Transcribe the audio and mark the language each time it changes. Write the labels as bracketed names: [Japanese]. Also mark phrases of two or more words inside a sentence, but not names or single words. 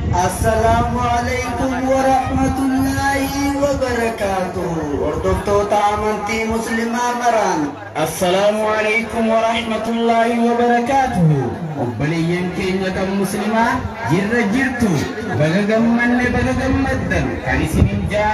[Arabic] السلام عليكم ورحمة الله وبركاته. [Oromo] Hordoftoota amantii musliimaa maraan. [Arabic] السلام عليكم ورحمة الله وبركاته. [Oromo] Obboleeyyan keenya kan muslimaa jirra jirtu baga gammanne baga gammaddan kan isinin jaan